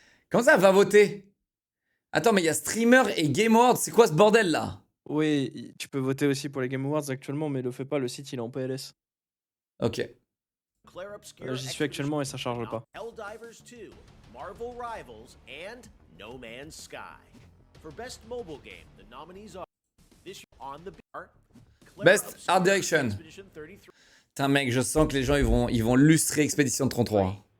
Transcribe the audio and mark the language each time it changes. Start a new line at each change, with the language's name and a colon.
French: Comment ça va voter? Attends, mais il y a Streamer et Game Awards. C'est quoi ce bordel là? Oui, tu peux voter aussi pour les Game Awards actuellement, mais le fais pas, le site il est en PLS. Ok. J'y suis actuellement et ça charge pas.
English: Helldivers 2, Marvel Rivals, and No Man's Sky. For Best Mobile Game, the nominees are this year On the Beat, Best Art Direction.
French: Putain mec, je sens que les gens ils vont lustrer Expédition 33.